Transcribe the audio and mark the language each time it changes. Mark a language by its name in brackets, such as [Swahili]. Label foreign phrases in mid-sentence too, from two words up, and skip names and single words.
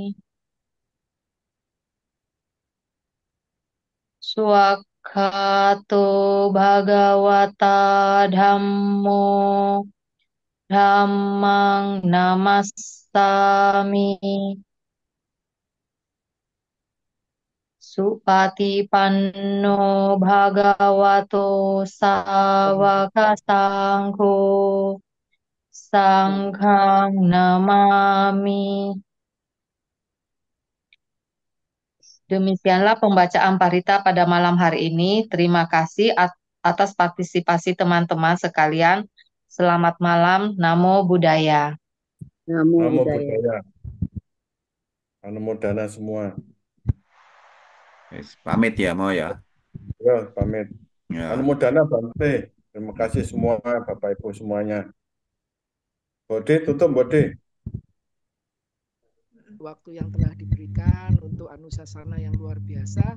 [Pali] Swakhato Bhagavata Dhammo Dhammang Namassami Supatipanno Bhagavato Sawaka Sangho Sanghang Namami. [Indonesian] Demikianlah pembacaan Parita pada malam hari ini. Terima kasih atas partisipasi teman-teman sekalian. Selamat malam. [Pali] Namo Buddhaya. Namo Namo Buddhaya. [Indonesian] Buddhaya. Anumodana semua. Pamit ya, mau ya. Ya, pamit. Ya. [Pali] Anumodana Bante. [Indonesian] Terima kasih semua Bapak Ibu semuanya. Bode, tutup Bode. Waktu yang telah diberikan untuk anusasana yang luar biasa.